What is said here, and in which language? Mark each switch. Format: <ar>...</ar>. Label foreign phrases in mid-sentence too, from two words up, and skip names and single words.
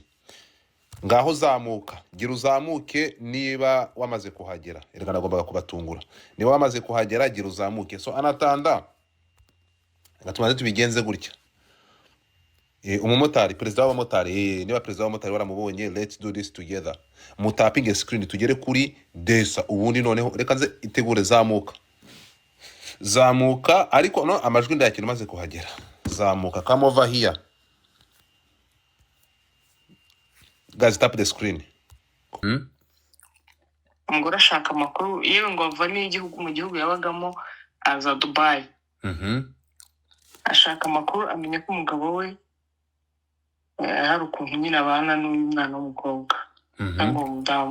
<rw>Ngaho zamuka, gira uzamuke niba wamaze kuhagera. Erega nagombaga kubatungura. Niba wamaze kuhagera gira uzamuke. So anatanda reka tumaze tubigenze gutya. Umumotari, perezida w'abamotari, niba perezida w'abamotari waramubonye,</rw> <en>let's do this together.</en> <rw>Mutapinge screen tugere kuri desa, ubundi noneho reka nze itegure zamuka, ariko no amajwi ndayakira maze kuhagera. Zamuka,</rw> <en>come over here. Guys, tap the screen.</en> <rw>umugore ashaka amakuru yewe ngo ava n'igihugu mu gihugu yabagamo aza Dubai. ashaka amakuru amenya ko umugabo we hari ukuntu nyine abana n'umwana w'umukobwa cyangwa umudamu.</rw>